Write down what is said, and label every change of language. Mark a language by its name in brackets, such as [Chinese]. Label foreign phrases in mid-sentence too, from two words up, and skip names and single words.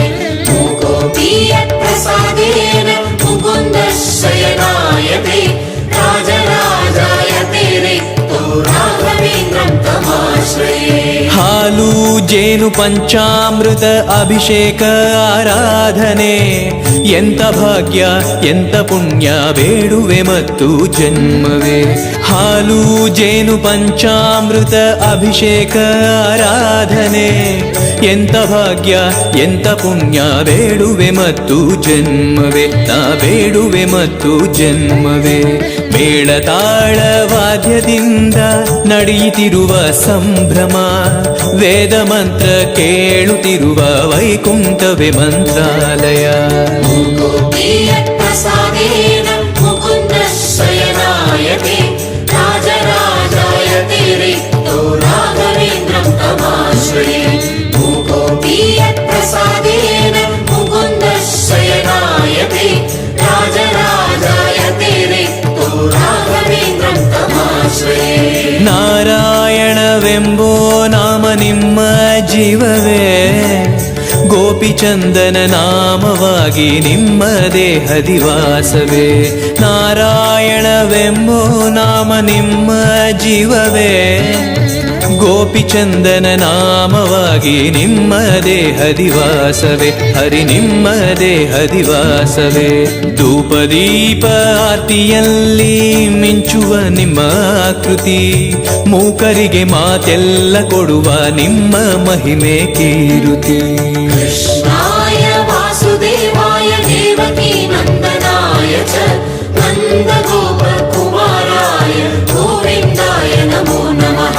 [Sanskrit] मूकोऽपि यत्प्रसादेन मुकुन्दशयनायते राजराजायते रिक्तो राघवेन्द्रं तमाश्रये. [Kannada] ಹಾಲು ಜೇನು ಪಂಚಾಮೃತ ಅಭಿಷೇಕ ಆರಾಧನೆ. ಎಂತ ಭಾಗ್ಯ ಎಂತ ಪುಣ್ಯ ಬೇಡುವೆ ಮತ್ತು ಜನ್ಮವೇ. ಹಾಲು ಜೇನು ಪಂಚಾಮೃತ ಅಭಿಷೇಕ ಆರಾಧನೆ. ಎಂತ ಭಾಗ್ಯ ಎಂತ ಪುಣ್ಯ ಬೇಡುವೆ ಮತ್ತು ಜನ್ಮವೇ. ನಾ ಬೇಡುವೆ ಮತ್ತು ಜನ್ಮವೇ. ಮೇಳತಾಳ ವಾದ್ಯದಿಂದ ನಡೆಯುತ್ತಿರುವ ಸಂಭ್ರಮ. ವೇದ ಮಂತ್ರ ಕೇಳುತ್ತಿರುವ ವೈಕುಂಠವೇ ಮಂತ್ರಾಲಯ. [Sanskrit] मूकोऽपि यत्प्रसादेन मुकुन्दशयनायते राजराजायते रिक्तो राघवेन्द्रं तमाश्रये. मूकोऽपि यत्प्रसादेन मुकुन्दशयनायते राजराजायते रिक्तो राघवेन्द्रं तमाश्रये. [Kannada] ನಾರಾಯಣವೆಂಬೋ ನಾಮ ನಿಮ್ಮ ಜೀವವೇ. ಗೋಪಿಚಂದನ ನಾಮವಾಗಿ ನಿಮ್ಮ ದೇಹದಿವಾಸವೇ. ನಾರಾಯಣವೆಂಬೋ ನಾಮ ನಿಮ್ಮ ಜೀವವೇ. ಗೋಪಿಚಂದನ ನಾಮವಾಗಿ ನಿಮ್ಮ ದೇಹದಿವಾಸವೇ. ಹರಿ ನಿಮ್ಮ ದೇಹದಿವಾಸವೇ. ಧೂಪದೀಪ ಆರತಿಯಲ್ಲಿ ಮಿಂಚುವ ನಿಮ್ಮ ಆಕೃತಿ. ಮೂಕರಿಗೆ ಮಾತೆಲ್ಲ ಕೊಡುವ ನಿಮ್ಮ ಮಹಿಮೆ ಕೀರುತಿ. [Sanskrit] कृष्णाय वासुदेवाय देवकी नन्दनाय च नन्दगोपकुमाराय गोविन्दाय नमो नमः.